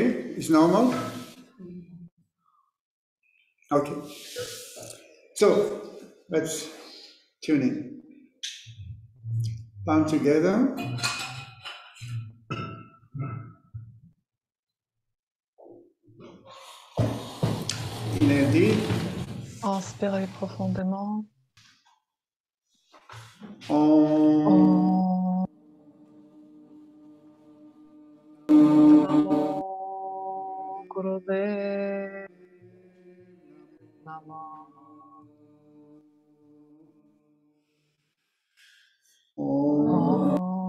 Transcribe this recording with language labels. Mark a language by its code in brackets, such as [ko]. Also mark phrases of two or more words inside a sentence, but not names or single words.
[en] It's normal? Okay. So, let's tune in. Palm together. Inhale deep. [fr] Inspirez profondément. [pa] Om. ਨਮੋ ਗੁਰਦੇਵ ਨਮੋ. Om.